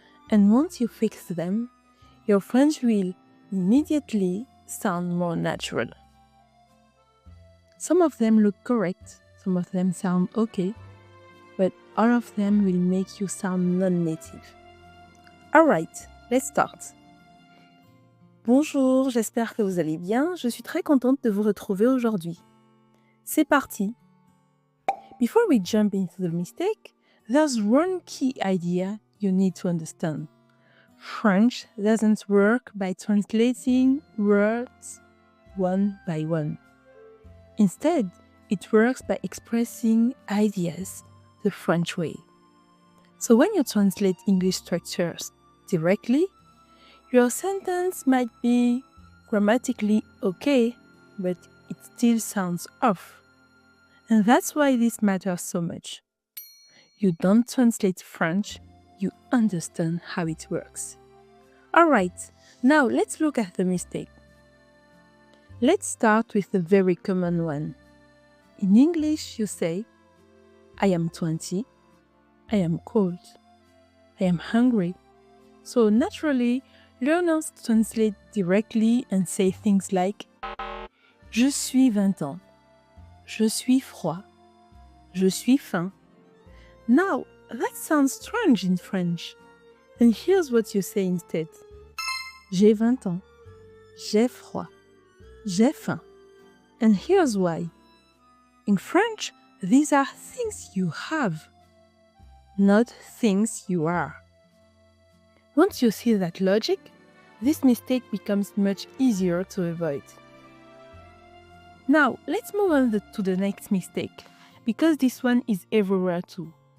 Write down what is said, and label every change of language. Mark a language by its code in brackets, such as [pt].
[en] And once you fix them, your French will immediately sound more natural. Some of them look correct, some of them sound okay, but all of them will make you sound non-native. Alright, let's start. [fr] Bonjour, j'espère que vous allez bien. Je suis très contente de vous retrouver aujourd'hui. C'est parti! [en] Before we jump into the mistake, there's one key idea you need to understand. French doesn't work by translating words one by one. Instead, it works by expressing ideas the French way. So when you translate English structures directly, your sentence might be grammatically okay, but it still sounds off. And that's why this matters so much. You don't translate French, you understand how it works. Alright, now let's look at the mistake. Let's start with the very common one. In English, you say, I am 20, I am cold, I am hungry. So naturally, learners translate directly and say things like [fr] Je suis 20 ans, Je suis froid, Je suis faim. [en] Now, that sounds strange in French. And here's what you say instead. [fr] J'ai 20 ans, j'ai froid, j'ai faim. [en] And here's why. In French, these are things you have, not things you are. Once you see that logic, this mistake becomes much easier to avoid. Now, let's move on to the next mistake, because this one is everywhere too.